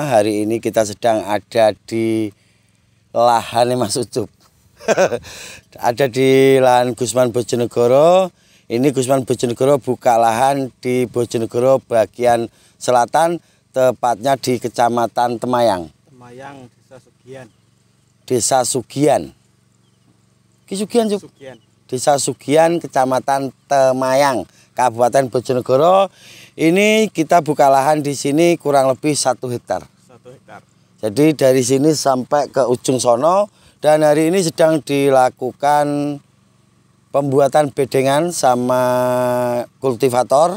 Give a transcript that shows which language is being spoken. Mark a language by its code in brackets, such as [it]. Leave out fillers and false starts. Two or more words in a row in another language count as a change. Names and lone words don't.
[id] Hari ini kita sedang ada di lahan Mas Ucup. Ada di lahan Gusman Bojonegoro. Ini Gusman Bojonegoro buka lahan di Bojonegoro bagian selatan, tepatnya di Kecamatan Temayang. Temayang, Desa Sugian. Desa Sugian. Sugian, Cuk. Sugian. Desa Sugian, Kecamatan Temayang, Kabupaten Bojonegoro. Ini kita buka lahan di sini kurang lebih 1 hektar. 1 hektar. Jadi dari sini sampai ke ujung sono. Dan hari ini sedang dilakukan pembuatan bedengan sama kultivator.